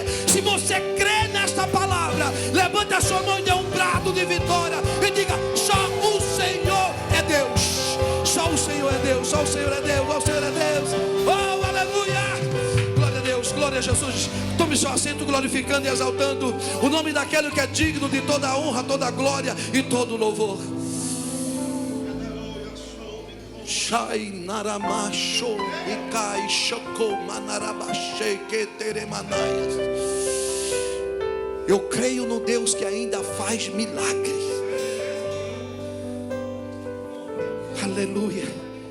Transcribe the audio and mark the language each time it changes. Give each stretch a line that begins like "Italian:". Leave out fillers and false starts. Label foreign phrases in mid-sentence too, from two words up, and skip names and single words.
Portuguese: Se você crê nesta palavra, levante a sua mão e dê um brado de vitória e diga: só o Senhor é Deus. Só o Senhor é Deus, só o Senhor é Deus, só o Senhor é Deus. Oh, aleluia! Glória a Deus, glória a Jesus. Tome seu assento glorificando e exaltando o nome daquele que é digno de toda a honra, toda a glória e todo o louvor. Shai naramacho ikai shoko manarabashe keteremanaias. Eu creio no Deus que ainda faz milagres. Aleluia.